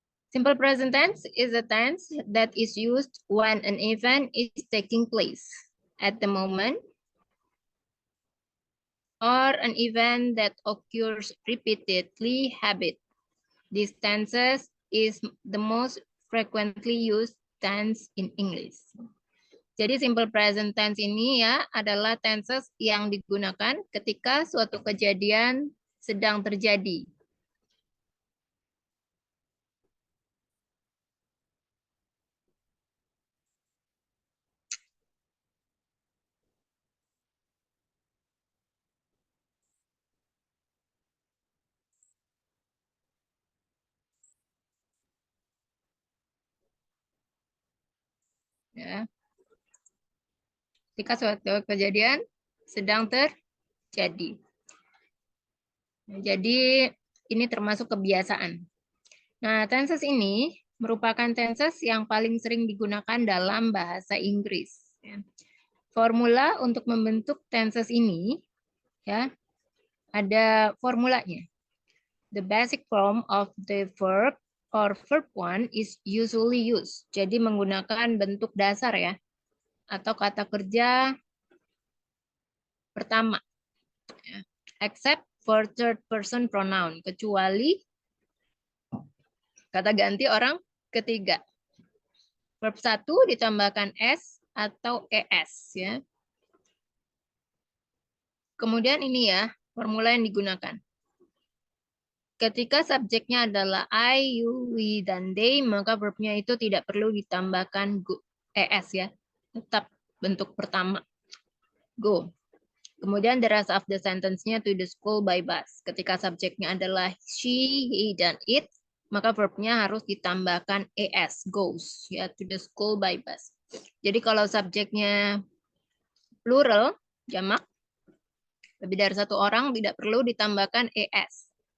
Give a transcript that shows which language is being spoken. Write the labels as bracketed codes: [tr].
[en] Simple present tense is a tense that is used when an event is taking place at the moment or an event that occurs repeatedly habit. These tenses is the most frequently used tense in English. [id] Jadi simple present tense ini ya adalah tenses yang digunakan ketika suatu kejadian sedang terjadi. Ya, ketika suatu kejadian sedang terjadi. Jadi ini termasuk kebiasaan. Nah, tenses ini merupakan tenses yang paling sering digunakan dalam bahasa Inggris. Formula untuk membentuk tenses ini ya ada formulanya. [en] The basic form of the verb or verb one is usually used. [id] Jadi menggunakan bentuk dasar ya atau kata kerja pertama. [en] Except for third person pronoun, [id] kecuali kata ganti orang ketiga. Verb 1 ditambahkan s atau es ya. Kemudian ini ya, formula yang digunakan. Ketika subjeknya adalah I, you, we, dan they, maka verbnya itu tidak perlu ditambahkan es ya. Tetap bentuk pertama. Go. Kemudian [en] the rest of the sentence-nya to the school by bus. [id] Ketika subjeknya adalah she, he, dan it, maka verbnya harus ditambahkan es, goes, ya, [en] to the school by bus. [id] Jadi kalau subjeknya plural, jamak, lebih dari satu orang, tidak perlu ditambahkan es.